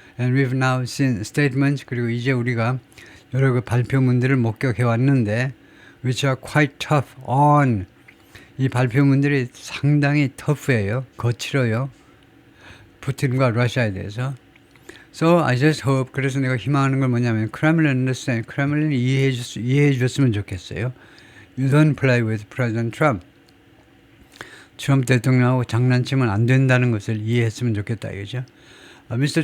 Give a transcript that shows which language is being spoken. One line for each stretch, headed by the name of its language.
English: And we've now seen statements,
Korean: 그리고 이제 우리가 여러 그 발표문들을 목격해 왔는데
English: which are quite tough on,
Korean: 이 발표문들이 상당히 터프해요. 거칠어요. 푸틴과 러시아에 대해서.
English: So I just hope,
Korean: 그래서 내가 희망하는 건 뭐냐면
English: Kremlin understand,
Korean: 크렘린이 이해해 줬으면 좋겠어요.
English: You don't play with President Trump.
Korean: 트럼프 대통령하고 장난치면 안 된다는 것을 이해했으면 좋겠다 이거죠. Mr.